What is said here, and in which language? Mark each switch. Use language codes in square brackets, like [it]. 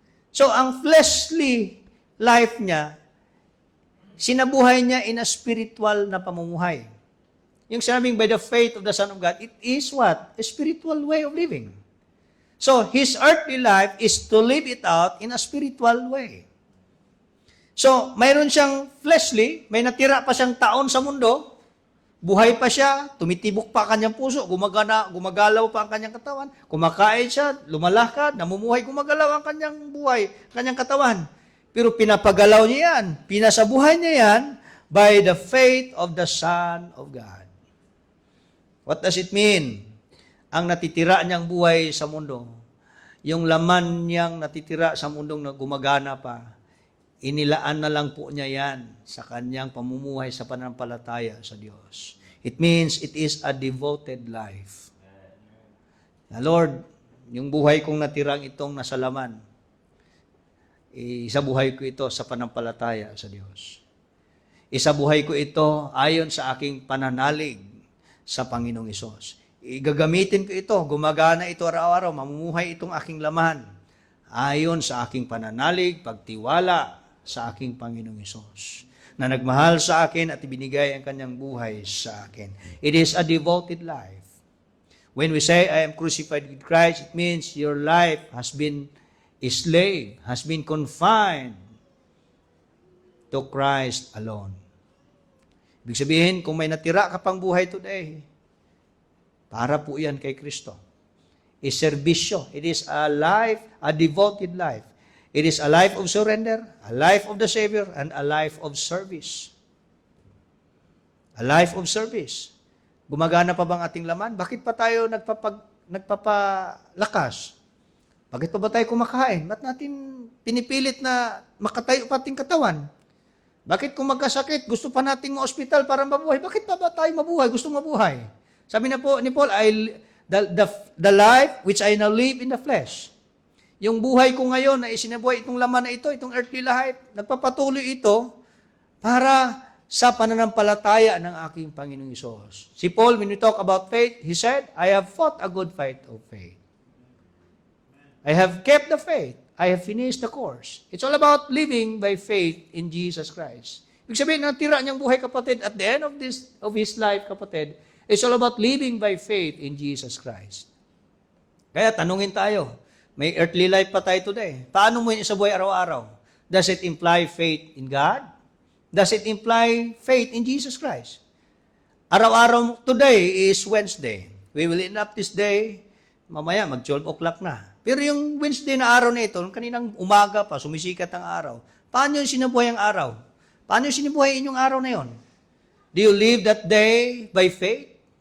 [tl] So, ang fleshly life niya, sinabuhay niya in a spiritual na pamumuhay. [en] Yung sinabing by the faith of the Son of God, it is what? A spiritual way of living. So, his earthly life is to live it out in a spiritual way. [tl] So, mayroon siyang fleshly, may natira pa siyang taon sa mundo, buhay pa siya, tumitibok pa kanyang puso, gumagalaw pa ang kanyang katawan, kumakain siya, lumalakad, namumuhay, gumagalaw ang kanyang buhay, kanyang katawan. Pero pinapagalaw niya yan, [en] pinasabuhay niya yan by the faith of the Son of God. What does it mean? [tl] Ang natitira niyang buhay sa mundo, yung laman niyang natitira sa mundong na gumagana pa, inilaan na lang po niya yan sa kanyang pamumuhay sa pananampalataya sa Diyos. [en] It means it is a devoted life. [tl] Na Lord, yung buhay kong natirang itong nasa laman, isabuhay ko ito sa pananampalataya sa Diyos. Isabuhay ko ito ayon sa aking pananalig sa Panginoong Hesus. Igagamitin ko ito, gumagana ito araw-araw, mamumuhay itong aking laman ayon sa aking pananalig, pagtiwala sa aking Panginoong Hesus, na nagmahal sa akin at ibinigay ang kanyang buhay sa akin. [en] It is a devoted life. When we say, I am crucified with Christ, it means your life has been a slave, has been confined to Christ alone. [tl] Ibig sabihin, kung may natira ka pang buhay today, para po yan kay Kristo. is serbisyo. [en] It is a life, a devoted life. It is a life of surrender, a life of the Savior, and a life of service. A life of service. [tl] Gumagana pa bang ating laman? Bakit pa tayo nagpapalakas? Bakit pa ba tayo kumakain? Ba't natin pinipilit na makatayo pa ating katawan? Bakit kung magkasakit, gusto pa nating ma-hospital para mabuhay? Bakit pa ba tayo mabuhay? Gusto mabuhay? Sabi na po ni Paul, [en] the life which I now live in the flesh. [tl] Yung buhay ko ngayon na isinabuhay itong laman na ito, itong earthly life, nagpapatuloy ito para sa pananampalataya ng aking Panginoong Hesus. [en] Si Paul, when we talk about faith, he said, I have fought a good fight of faith. I have kept the faith. I have finished the course. It's all about living by faith in Jesus Christ. [tl] Ibig sabihin, natira niyang buhay, kapatid, [en] at the end of his life, kapatid, it's all about living by faith in Jesus Christ. [tl] Kaya tanungin tayo, may earthly life pa tayo today. Paano mo yun sa buhay araw-araw? [en] Does it imply faith in God? Does it imply faith in Jesus Christ? Araw-araw, today is Wednesday. We will end up this day, [tl] mamaya mag-12 o'clock na. Pero yung Wednesday na araw na ito, kaninang umaga pa, sumisikat ang araw. Paano yung sinabuhay ang araw? Paano yung sinabuhay inyong araw na yon? [en] Do you live that day by faith?